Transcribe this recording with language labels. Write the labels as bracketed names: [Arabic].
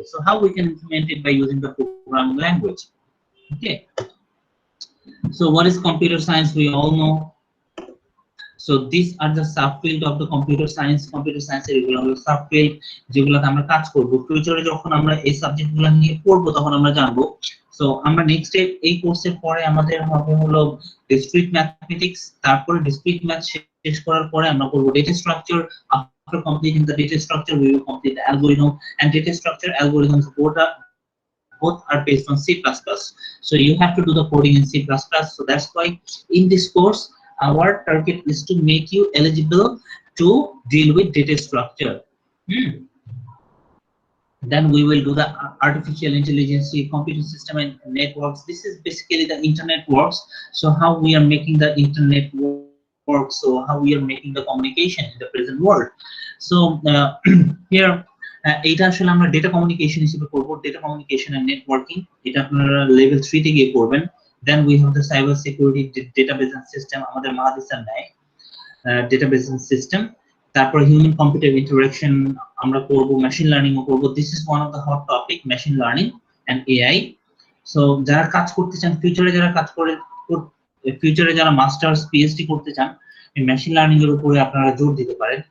[English] So how we can implement it by using the programming language. Okay. So what is computer science? We all know. So these are the subfield of the computer science. [Bangla] Computer science এর এগুলো হলো subfield যেগুলোতে আমরা কাজ করব। ফিউচারে যখন আমরা এই সাবজেক্টগুলো নিয়ে পড়ব তখন আমরা জানবো। সো আমরা নেক্সট এই কোর্সের পরে আমাদের হবে হলো ডিসক্রিট ম্যাথমেটিক্স, তারপরে ডিসক্রিট ম্যাথ শেষ করার পরে আমরা করব data structure. [English] After completing the data structure we will complete the algorithm, and data structure algorithms both are based on C++. So you have to do the coding in C++. So that's why in this course our target is to make you eligible to deal with data structure. Then we will do the artificial intelligence, computer system and networks. This is basically the internet works. So how we are making the internet work, so how we are making the communication in the present world. [Bangla] So here এটা আসলে আমরা data communication হিসেবে করব, data communication and networking. এটা আপনারা level 3 তে গিয়ে করবেন। [English] Then we have the cyber security database and system, [Bangla] আমাদের মাহাদিসের নাই [English] database and system। [Bangla] তারপর হিউম্যান কম্পিউটার ইন্টারঅ্যাকশন আমরা করব, মেশিন লার্নিং ও করব। [English] This is one of the hot topic, machine learning and AI. [Bangla] So যারা কাজ করতে চান, ফিউচারে যারা কাজ করে, ফিউচারে যারা মাস্টার্স পিএইচডি করতে চান, এই মেশিন লার্নিং এর উপরে আপনারা জোর দিতে পারেন।